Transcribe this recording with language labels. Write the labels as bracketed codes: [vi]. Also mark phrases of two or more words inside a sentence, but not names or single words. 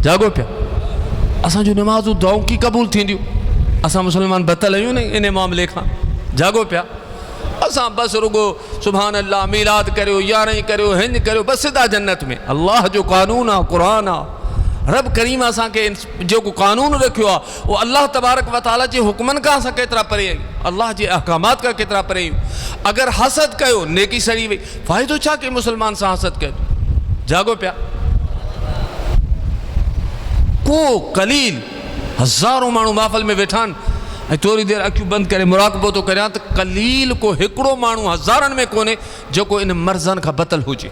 [sd] जागो पिया असांजूं नमाज़ूं दुआऊं की क़बूल थींदियूं, असां मुसलमान बतल आहियूं न इन मामले खां। जागो पिया असां बसि रुगो [ar] سبحان الله [sd] मीलाद करियो, यारहीं करियो, हिंज करियो, बसि सिधा जन्नत में। अल्लाह जो कानून आहे, क़ुरान आहे, रब करीम असांखे जेको कानून रखियो आहे उहो अल्लाह तबारक व तआला जे हुक्मनि खां असां केतिरा परे आहियूं, अल्लाह जे अहकामात खां केतिरा परे आहियूं। अगरि हसद कयो नेकी सड़ी वई, फ़ाइदो छा कि मुसलमान सां हसद कयो। जागो पिया को कलील हज़ारों माण्हू महफ़िल में वेठा आहिनि ऐं थोरी देरि अखियूं बंदि करे मुराक़बो थो करियां त कलील को हिकिड़ो माण्हू हज़ारनि में कोन्हे जेको इन मर्ज़नि खां बतल हुजे।